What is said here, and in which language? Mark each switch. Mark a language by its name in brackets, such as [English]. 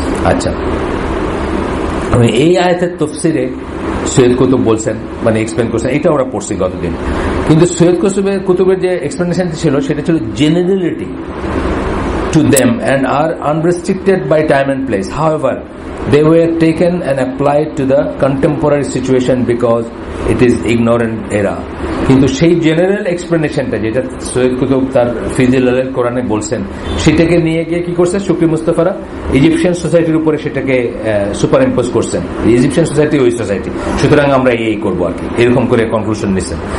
[Bangla] আচ্ছা, এই আয়াতের তাফসীরে সৈয়দ কুতুব বলছেন, মানে এক্সপ্লেন করছেন, এটা আমরা পড়ছি গতদিন। কিন্তু সৈয়দ কুতুবের যে এক্সপ্লেনেশন ছিল সেটা ছিল generality [English] to them and are unrestricted by time and place. However, they were taken and applied to the contemporary situation because it is ignorant era. [Bangla] কিন্তু সেই জেনারেল এক্সপ্লেনেশনটা যেটা সৈয়দ কুতুব তার ফিজিল আল কোরআনে বলছেন, সেটাকে নিয়ে গিয়ে কি করছে শুকরি মুস্তাফারা, ইজিপশিয়ান সোসাইটির উপরে সেটাকে সুপার ইম্পোজ করছেন। ইজিপশিয়ান সোসাইটি ওই সোসাইটি, সুতরাং আমরা এই করবো আর কি, এরকম করে কনক্লুশন নিচ্ছেন।